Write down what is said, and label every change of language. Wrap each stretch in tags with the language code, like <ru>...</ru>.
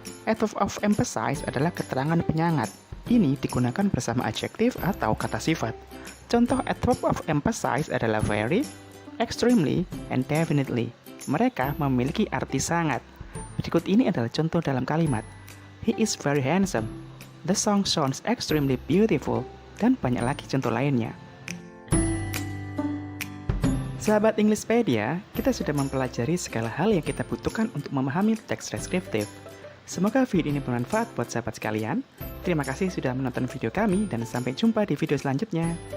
<id>Adverb of emphasize adalah keterangan penyangat. Ini digunakan bersama adjektif atau kata sifat. Contoh adverb of emphasize adalah very, extremely, and definitely. Mereka memiliki arti sangat. Berikut ini adalah contoh dalam kalimat.</id> <en>He is very handsome. The song sounds extremely beautiful.</en> <id>Dan banyak lagi contoh lainnya. Sahabat Englishpedia, kita sudah mempelajari segala hal yang kita butuhkan untuk memahami teks deskriptif. Semoga video ini bermanfaat buat sahabat sekalian. Terima kasih sudah menonton video kami dan sampai jumpa di video selanjutnya.</id>